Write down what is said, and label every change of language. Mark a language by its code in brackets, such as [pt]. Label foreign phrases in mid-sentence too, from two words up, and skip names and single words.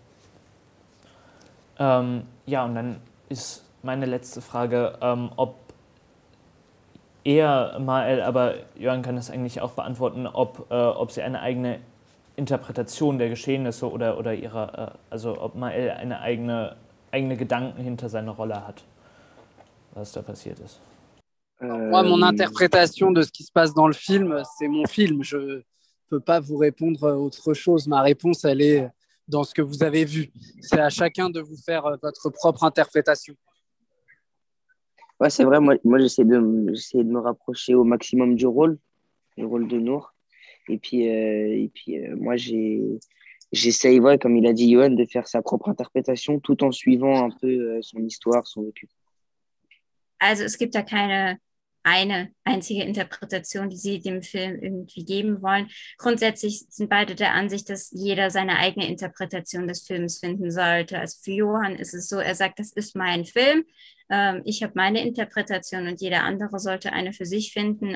[de] Ja, und dann ist meine letzte Frage, ob eher Mael, aber Jörn kann das eigentlich auch beantworten, ob sie eine eigene Interpretation der Geschehnisse oder ihrer, also ob Mael eine eigene Gedanken hinter seiner Rolle hat, was da passiert ist. [fr] Moi, mon interprétation de ce qui se passe dans le film, c'est mon film. Je ne peux pas vous répondre autre chose. Ma réponse, elle est dans ce que vous avez vu. C'est à chacun de vous faire votre propre interprétation. Ouais, c'est vrai, moi j'essaie de me rapprocher au maximum du rôle de Nour. Et puis moi, j'essaye, ouais, comme il a dit Johan, de faire sa propre interprétation tout en suivant un peu son histoire, son vécu. [de] Also es gibt da keine eine einzige Interpretation, die sie dem Film irgendwie geben wollen. Grundsätzlich sind beide der Ansicht, dass jeder seine eigene Interpretation des Films finden sollte. Also für Johann ist es so, er sagt, das ist mein Film, ich habe meine Interpretation und jeder andere sollte eine für sich finden.